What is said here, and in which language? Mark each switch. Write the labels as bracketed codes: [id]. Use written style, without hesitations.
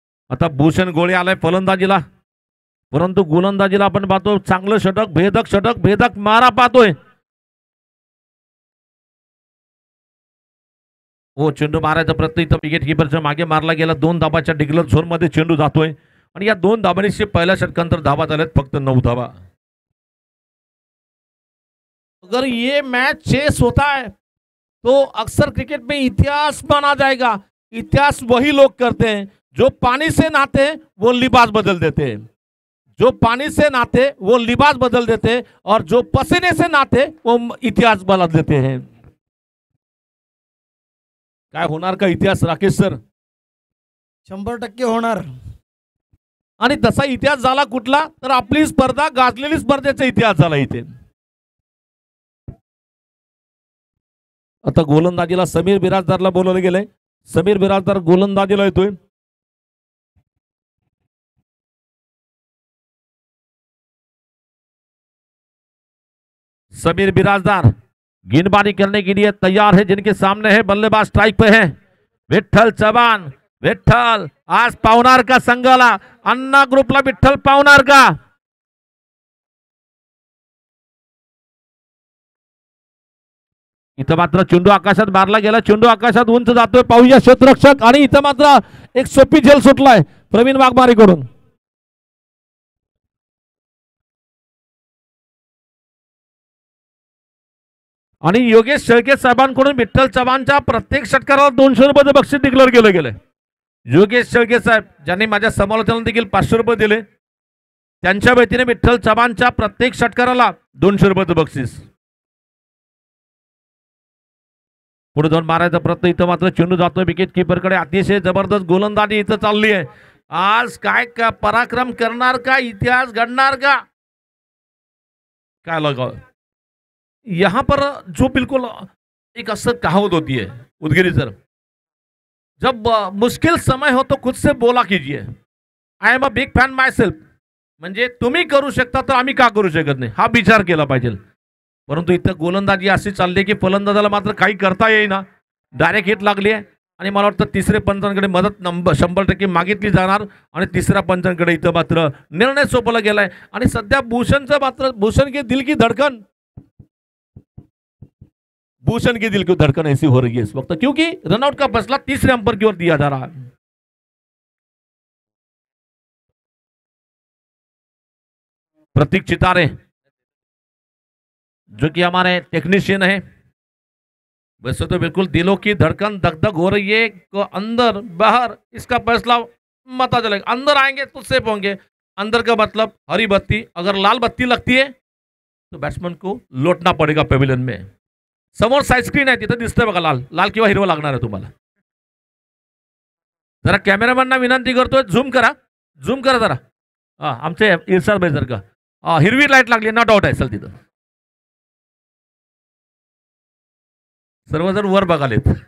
[mr] आता भूषण गोळे आलाय फलंदाजीला, परंतु गोलंदाजीला आपण पाहतो चांगलं षटक, भेदक मारा पाहतोय. हो, चेंडू मारायचा प्रयत्न इथं विकेट किपरच्या मागे मारला गेला. 2 धाबाच्या डिग्लर झोन मध्ये चेंडू जातोय आणि या 2 धाबांनी पहिल्या षटकांतर धाबा झाल्यात फक्त 9 धाबा. [hi] अगर ये मैच चेस होता है तो अक्सर क्रिकेट में इतिहास माना जाएगा. इतिहास वही लोग करते हैं जो पानी से नहाते वो लिबास बदल देते हैं, जो पानी से नहाते वो लिबास बदल देते और जो पसीने से नहाते वो इतिहास बदल देते हैं. [mr] काय होणार का इतिहास राकेश सर? 100% होणार. आणि तसा इतिहास झाला कुठला तर आपली स्पर्धा गाजलेली स्पर्धेचा इतिहास झाला इथे. आता गोलंदाजीला समीर बिराजदारला बोलवलं गेलंय. समीर बिराजदार गोलंदाजीला येतोय. [hi] समीर बिराजदार गेंदबाजी करने के लिए तैयार है. जिनके सामने है बल्लेबाज स्ट्राइक पे है विठ्ठल चव्हाण. [mr] विठ्ठल आज पावणार का संघाला, अन्ना ग्रुपला विठ्ठल पावणार का? इथं मात्र चेंडू आकाशात मारला गेला. चेंडू आकाशात उंच जातोय, पाहूया क्षेत्ररक्षक. आणि इथं मात्र एक सोपी झेल सुटलाय प्रवीण वाघमारेकडून. आणि योगेश शेळके साहेबांकडून विठ्ठल चव्हाणच्या प्रत्येक षटकाराला 200 रुपये बक्षीस डिक्लेअर केलं गेलंय. योगेश शेळके साहेब ज्यांनी माझ्या समालोचनाला देखील 500 रुपये दिले, त्यांच्या वतीने विठ्ठल चव्हाणच्या प्रत्येक षटकाराला 200 रुपये बक्षीस. पुढे जाऊन मारायचा प्रयत्न. इथं मात्र चेंडू जातोय विकेट किपरकडे. अतिशय जबरदस्त गोलंदाजी इथं चालली आहे. आज काय का पराक्रम करणार का, इतिहास घडणार का, काय लगा. [hi] यहां पर जो बिल्कुल एक असर कहावत होती है उदगिरी सर, जब मुश्किल समय हो तो खुद से बोला कीजिए [en] I am a big fan myself. [mr] म्हणजे तुम्ही करू शकता तर आम्ही का करू शकत नाही हा विचार केला पाहिजे. परंतु इथं गोलंदाजी अशी चालली की फलंदाजाला मात्र काही करता येईना. डायरेक्ट हिट लागली आहे आणि मला वाटतं तिसरे पंचांकडे मदत 100% मागितली जाणार आणि तिसऱ्या पंचांकडे इथं मात्र निर्णय सोपवला गेलाय. आणि सध्या भूषणचं मात्र [hi] भूषण की दिल की धडकन, भूषण की दिल की धड़कन ऐसी हो रही है इस वक्त क्योंकि रनआउट का फैसला तीसरे अंपर की ओर दिया जा रहा है. प्रतीक चितारे जो कि हमारे टेक्नीशियन है, वैसे तो बिल्कुल दिलों की धड़कन धक-धक हो रही है. अंदर बाहर इसका फैसला मता चलेगा. अंदर आएंगे तो सेफ होंगे. अंदर का मतलब हरी बत्ती, अगर लाल बत्ती लगती है तो बैट्समैन को लौटना पड़ेगा पेविलियन में. [mr] समोर साइड स्क्रीन आहे तिथं दिसतंय बघा, लाल किंवा हिरवा लागणार आहे तुम्हाला. जरा कॅमेरामॅनना विनंती करतोय झूम करा जरा. आमचे इरशाद भाई जर का हिरवी लाईट लागली नॉट आउट आहे. चल तिथं सर्वजण वर बघालेत.